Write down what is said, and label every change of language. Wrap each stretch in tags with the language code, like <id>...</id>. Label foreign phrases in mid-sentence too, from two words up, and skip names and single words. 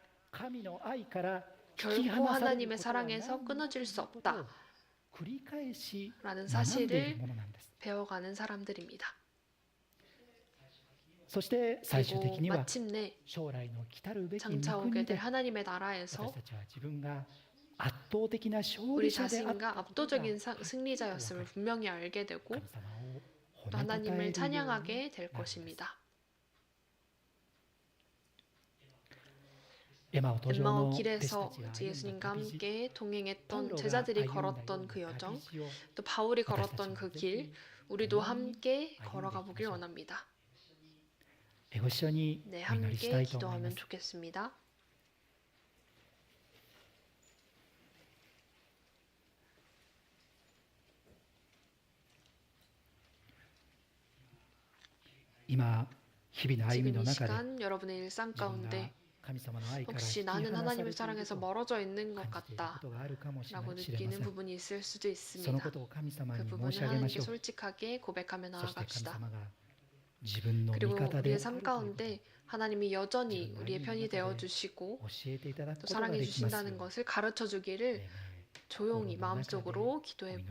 <ko>결코 하나님의 사랑에서 끊어질 수 없다. 라는 사실을 배워가는 사람들입니다. 그리고 마침내 장차 오게 될 하나님의 나라에서</ko> <ja>圧倒的な勝</ja> <ko>우리</ko> <ja>利者であった</ja> <ko>자신과</ko> <ja>ことが</ja> <ko>압도적인 승리자였음을 분명히 알게 되고</ko> <ja>神様を</ja> <ko>또</ko> <ja>褒めたたえ</ja> <ko>하나님을</ko> <ja>るように</ja> <ko>찬양하게 될</ko> <ja>なるのです</ja> <ko>것입니다.</ko> <ja>エマオ途上</ja> <ko>엠마오</ko> <ja>の弟子た</ja> <ko>길에서</ko> <ja>ちが</ja> <ko>이제</ko> <ja>歩んだ</ja> <ko>예수님과</ko> <ja>旅路</ja> <ko>함께</ko> <ja>パウ</ja> <ko>동행했던</ko> <ja>ロが</ja> <ko>제자들이</ko> <ja>歩んだよう</ja> <ko>걸었던</ko> <ja>な</ja> <ko>그</ko> <ja>旅</ja> <ko>여정,</ko> <ja>路を</ja> <ko>또 바울이</ko> <ja>私たち</ja> <ko>걸었던</ko> <ja>も</ja> <ko>그</ko> <ja>ぜ</ja> <ko>길,</ko> <ja>ひ</ja> <ko>우리도</ko> <ja>共に</ja> <ko>함께</ko> <ja>歩ん</ja> <ko>걸어가</ko> <ja>でいきま</ja> <ko>보길</ko> <ja>しょう。</ja> <ko>원합니다.</ko> <ja>ご一緒に</ja> <ko>네,</ko> <ja>お祈りした</ja> <ko>함께</ko> <ja>いと思いま</ja> <ko>기도하면</ko> <ja>す。</ja> <ko>좋겠습니다.</ko> <ja>今日々の歩み</ja> <ko>지금</ko> <ja>の</ja> <ko>이</ko> <ja>中で</ja> <ko>시간 여러분의 일상</ko> <ja>自分が</ja> <ko>가운데</ko> <ja>神様の愛から引</ja> <ko>혹시</ko> <ja>き</ja> <ko>나는</ko> <ja>離され</ja> <ko>하나님의</ko> <ja>ている</ja> <ko>사랑에서</ko> <ja>ことを</ja> <ko>멀어져 있는 것</ko> <ja>感じているこ</ja> <ko>같다</ko> <ja>とがあるかもしれ</ja> <ko>라고</ko> <ja>ませ</ja> <ko>느끼는</ko> <ja>ん。</ja> <ko>부분이 있을 수도</ko> <ja>そのこ</ja> <ko>있습니다.</ko> <ja>とを神様</ja> <ko>그</ko> <ja>に申</ja> <ko>부분을</ko> <ja>し上げま</ja> <ko>하나님께</ko> <ja>しょう。</ja> <ko>솔직하게 고백하며</ko> <ja>そして神</ja> <ko>나아갑시다.</ko> <ja>様が自分の味</ja> <ko>그리고</ko> <ja>方で</ja> <ko>우리의</ko> <ja>ある</ja> <ko>삶</ko> <ja>ということを</ja> <ko>가운데 하나님이 여전히 지금 우리의 나의 편이 나가에 되어 주시고</ko> <ja>教えていただく</ja> <ko>또</ko> <ja>ことが</ja> <ko>사랑해</ko> <ja>できますよう</ja> <ko>주신다는</ko> <ja>に。</ja> <ko>것을 가르쳐 주기를</ko> <ja>ね</ja> <ko>조용히</ko> <ja>心の中で</ja> <ko>마음속으로 기도해</ko> <ja>お祈りしましょう。</ja>